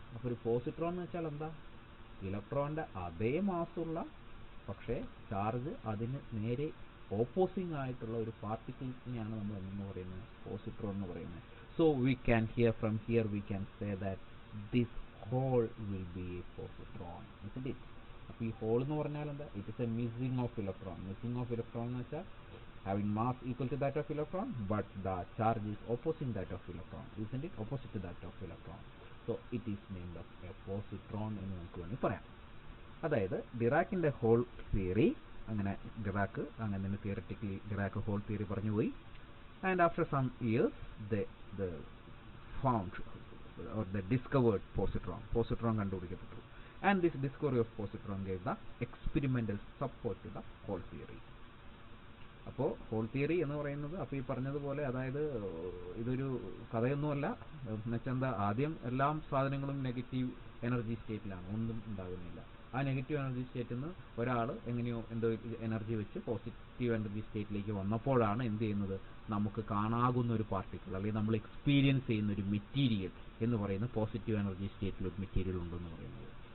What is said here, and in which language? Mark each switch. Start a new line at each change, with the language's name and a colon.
Malayalam: അപ്പോൾ ഒരു പോസിട്രോൺ എന്ന് വെച്ചാൽ എന്താ, ഇലക്ട്രോണിൻ്റെ അതേ മാസ്സുള്ള പക്ഷേ ചാർജ് അതിന് നേരെ ഓപ്പോസിങ് ആയിട്ടുള്ള ഒരു പാർട്ടിക്കിൾസിനെയാണ് നമ്മൾ എന്ന് പറയുന്നത്, പോസിട്രോൺ എന്ന് പറയുന്നത്.
English: So we can from here we can say that this hole will be a positron, isn't it.
Malayalam: അപ്പോൾ ഈ ഹോൾ എന്ന് പറഞ്ഞാൽ എന്താ,
English: It is a missing of electron. Missing of electron എന്ന് വെച്ചാൽ having mass equal to that of electron, but the charge is opposing that of electron, isn't it, opposite to that of electron. So it is named as a positron
Malayalam: എന്ന് നമുക്ക് വേണമെങ്കിൽ പറയാം. അതായത് ഡിറാക്കിൻ്റെ whole theory, അങ്ങനെ Dirac അങ്ങനെ തന്നെ theoretically Dirac whole theory പറഞ്ഞു പോയി.
English: And after some years the found or the discovered positron കണ്ടുപിടിക്കപ്പെട്ടു. And this discovery of positron gave the experimental support to the whole theory.
Malayalam: അപ്പോൾ ഹോൾ തിയറി എന്ന് പറയുന്നത്, അപ്പോൾ ഈ പറഞ്ഞതുപോലെ, അതായത് ഇതൊരു കഥയൊന്നുമല്ല. എന്നുവെച്ചാൽ എന്താ, ആദ്യം എല്ലാ സാധനങ്ങളും നെഗറ്റീവ് എനർജി സ്റ്റേറ്റിലാണ്, ഒന്നും ഉണ്ടാകുന്നില്ല. ആ നെഗറ്റീവ് എനർജി സ്റ്റേറ്റിൽ നിന്ന് ഒരാൾ എങ്ങനെയോ എന്തോ എനർജി വെച്ച് പോസിറ്റീവ് എനർജി സ്റ്റേറ്റിലേക്ക് വന്നപ്പോഴാണ് എന്ത് ചെയ്യുന്നത്, നമുക്ക് കാണാകുന്ന ഒരു പാർട്ടിക്കിൾ അല്ലെങ്കിൽ നമ്മൾ എക്സ്പീരിയൻസ് ചെയ്യുന്ന ഒരു മെറ്റീരിയൽ എന്ന് പറയുന്ന പോസിറ്റീവ് എനർജി സ്റ്റേറ്റിൽ ഒരു മെറ്റീരിയൽ ഉണ്ടെന്ന് പറയുന്നത്.